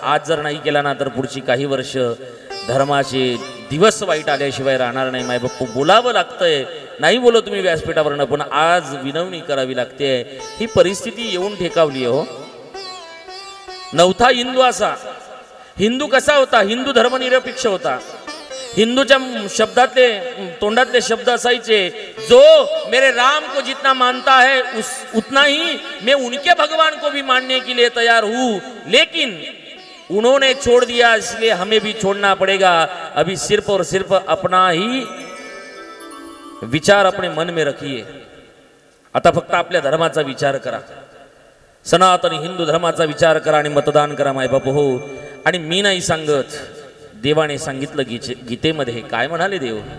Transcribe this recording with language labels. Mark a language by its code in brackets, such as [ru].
[mr] आज जर नाही केला ना तर पुढची काही वर्ष धर्माचे दिवस वाईट आल्याशिवाय राहणार नाही। मायबापू बोलावं लागतंय, नाही बोलो तुम्ही व्यासपीठावरनं, पण आज विनवणी करावी लागते। ही परिस्थिती येऊन ठेकावली हो। नवथा हिंदू असा, हिंदू कसा होता? हिंदू धर्मनिरपेक्ष होता। हिंदूच्या शब्दातले तोंडातले शब्द असायचे, [hi] जो मेरे राम को जितना मानता है उतना ही मैं उनके भगवान को भी मानने के लिए तैयार हूँ, लेकिन उन्होंने छोड़ दिया इसलिए हमें भी छोड़ना पड़ेगा। अभी सिर्फ और सिर्फ अपना ही विचार अपने मन में रखिए। [mr] आता फक्त आपल्या धर्माचा विचार करा, सनातनी हिंदू धर्माचा विचार करा आणि मतदान करा मायबाप हो। आणि मी नाही सांगत, देवाने सांगितलं गीतेमध्ये काय म्हणाले देव?